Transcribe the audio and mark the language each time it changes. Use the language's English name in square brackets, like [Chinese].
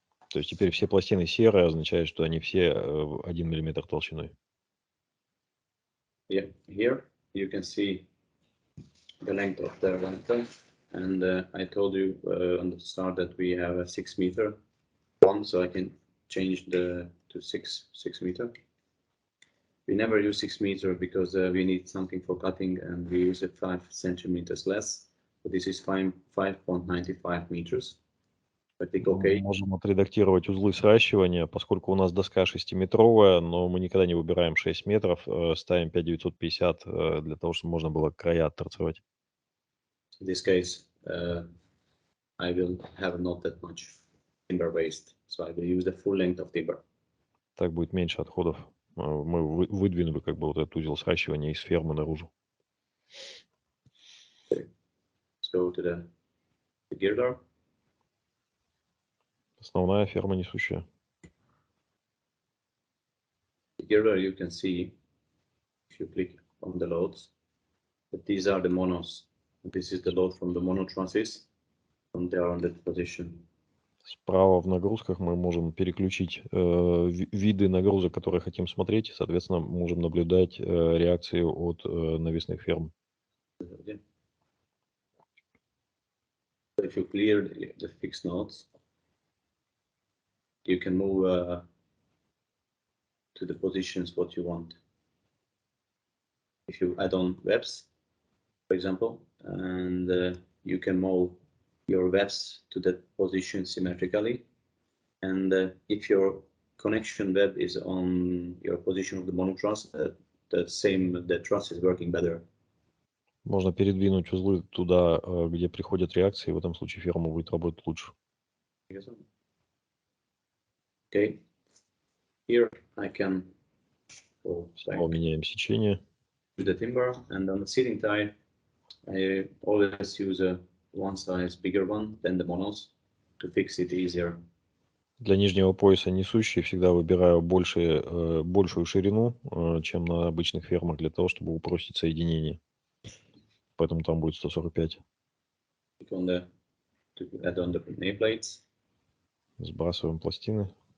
[Russian] То есть теперь все пластины серые, означает, что они все 1 миллиметр толщиной. [English] Yeah, here you can see the length of the lantern, and I told you on the start that we have a 6 meter one, so I can change to 6 meter. We never use 6 meter because we need something for cutting, and we use it 5 centimeters less. So this is 5.95 meters. I think okay. [Russian] Можем отредактировать узлы сращивания, поскольку у нас доска 6-метровая, но мы никогда не выбираем 6 метров, ставим 5,950 для того, чтобы можно было края отторцевать. [English] In this case, I will have not that much timber waste, so I will use the full length of timber. [Russian] Так будет меньше отходов. Мы выдвинули как бы вот этот узел сращивания из фермы наружу. [English] Okay. Let's go to the girder. [Russian] Основная ферма несущая. [English] The girder, you can see, if you click on the loads, that these are the monos. This is the load from the mono trusses, and they are on that position. [Russian] Справа в нагрузках мы можем переключить виды нагрузок, которые хотим смотреть, и, соответственно, можем наблюдать реакции от навесных ферм. [English] So if you clear the fixed nodes, you can move to the positions what you want. If you add on webs, for example, and you can move your webs to that position symmetrically. And if your connection web is on your position of the mono truss, the truss is working better. [Russian] Можно передвинуть узлы туда, где приходят реакции, в этом случае ферма будет работать лучше. [English] Okay. Here I can go [Russian] Снова меняем сечение. [English] To the timber, and on the seating tie, I always use a one size bigger one than the monos to fix it easier. [Russian] Для нижнего пояса несущий всегда выбираю большую ширину, чем на обычных фермах, для того, чтобы упростить соединение. Поэтому там будет 145. [English] To add on the nameplates. [Russian] Сбрасываем пластины.